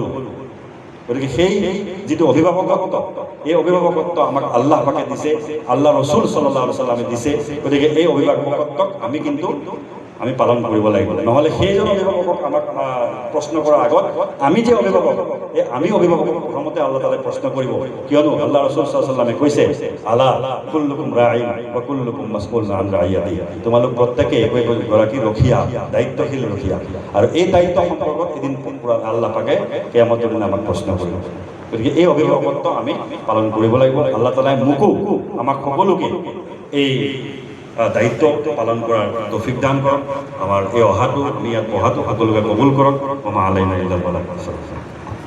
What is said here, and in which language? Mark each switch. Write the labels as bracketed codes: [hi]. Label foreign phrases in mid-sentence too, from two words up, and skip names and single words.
[as] গতিকে সেই যিটো অভিভাৱকত্ব, এই অভিভাৱকত্ব আমাক আল্লাহ পাকে দিছে, আল্লাহ ৰসুল [ar] صلى الله عليه وسلم [as] দিছে। গতিকে এই অভিভাৱকত্বক আমি কিন্তু পালন কৰিব লাগিব। নহ'লে সেইজন অভিভাৱকক আমাক প্ৰশ্ন কৰাৰ আগত আমি যে অভিভাৱক, এই আমি অভিভাৱকক প্ৰথমতে আল্লাহ তাআলাই প্ৰশ্ন কৰিব। কিয়নো আল্লাহ ৰসুল [ar] صلى الله عليه وسلم [as] কৈছে, [ar] ألا كلكم راع وكلكم مسئول عن رعيته, [as] তোমালোক প্ৰত্যেকে এগৰাকী ৰখীয়া, দায়িত্বশীল ৰখীয়া, আৰু এই দায়িত্ব সম্পৰ্কত এদিন আল্লাহ পাকে কিয়ামতৰ দিনা আমাক প্ৰশ্ন কৰিব। গতিকে এই অভিভাৱকত্ব আমি পালন কৰিব লাগিব। আল্লাহ তাআলাই মোকো আমাক সকলোকে এই দায়িত্ব পালন কৰাৰ তৌফিক দান কৰক। আমাৰ এই অহাটো, আমি ইয়াত পঢ়াটো সকলোকে কবুল কৰক। [ar] وما علينا إلا البلاغ.